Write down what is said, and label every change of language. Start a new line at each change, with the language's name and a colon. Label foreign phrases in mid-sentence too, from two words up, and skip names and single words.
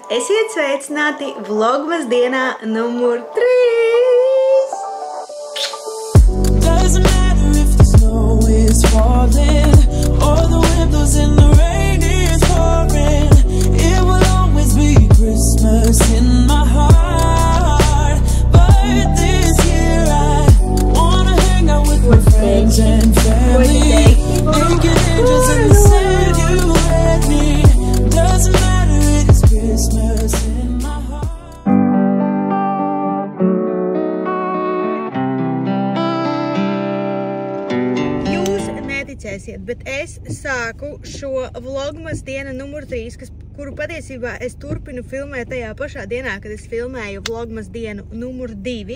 Latvian: Esiet sveicināti vlogmas dienā numur 3!
English: Doesn't matter if the snow is falling or the wind blows and the rain is pouring. It will always be Christmas in my heart. But this year I wanna hang out with my friends and family. Naked angels in the sand you let me. Doesn't matter, it is Christmas in my heart.
Latvian: Neticēsiet, bet es sāku šo vlogmas diena numur 3, kuru patiesībā es turpinu filmēt tajā pašā dienā, kad es filmēju vlogmas dienu numur 2.